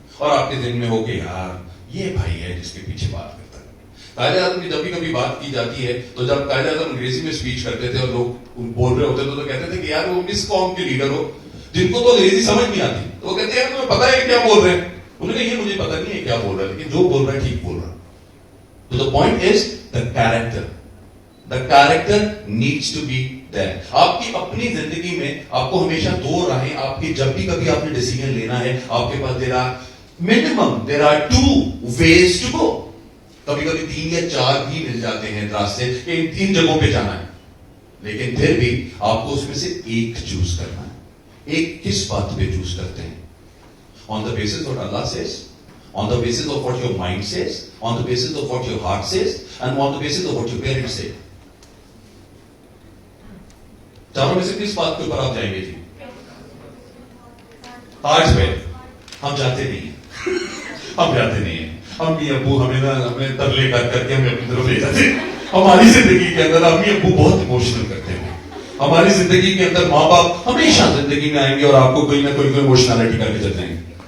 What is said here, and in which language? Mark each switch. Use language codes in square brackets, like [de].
[ur] اور آپ کے ذہن میں ہو کہ یار یہ بھائی ہے جس کے پیچھے بات کرتا ہے. قائد اعظم کی جب بھی کبھی بات کی جاتی ہے تو جب قائد اعظم انگریزی میں اسپیچ کرتے تھے اور لوگ بول رہے ہوتے تھے تو کہتے تھے کہ یار وہ اس قوم کے لیڈر ہو جن کو تو انگریزی سمجھ نہیں آتی, تو وہ کہتے ہیں تمہیں پتا ہے کہ کیا بول رہے ہیں. انہوں نے یہ مجھے پتا نہیں ہے کیا بول رہا ہے, لیکن جو بول رہا ہے ٹھیک بول رہا ہے. [en] تو the point is the character. The character needs to be there. [ur] آپ کی اپنی زندگی میں آپ کو ہمیشہ 2 راہیں, آپ کی جب بھی کبھی آپ نے ڈیسیژن لینا ہے آپ کے پاس [en] there are 2 ways to go. [ur] کبھی کبھی 3 یا 4 بھی مل جاتے ہیں راستے کہ ان 3 جگہوں پہ جانا ہے, لیکن پھر بھی آپ کو اس میں سے ایک چوز کرنا ہے. ایک کس بات پہ چوز کرتے ہیں؟ [en] On the basis of what Allah says, on the basis of what your mind says, on the basis of what your heart says, and on the basis of what your parents say. [ur] چاروں میں سے کس بات کے اوپر آپ جائیں گے جی؟ آج پہ ہم جاتے نہیں ہیں, ہم جاتے نہیں ہیں. امی ابو ہمیں ترلے کر کے ہمیں اپنی طرف لے جاتے ہیں. ہماری زندگی کے اندر امی ابو بہت ایموشنل کرتے ہیں. ہماری زندگی کے اندر ماں باپ ہمیشہ زندگی میں آئیں گے اور آپ کو کوئی نہ کوئی ایموشنالٹی کر کے چل جائیں گے.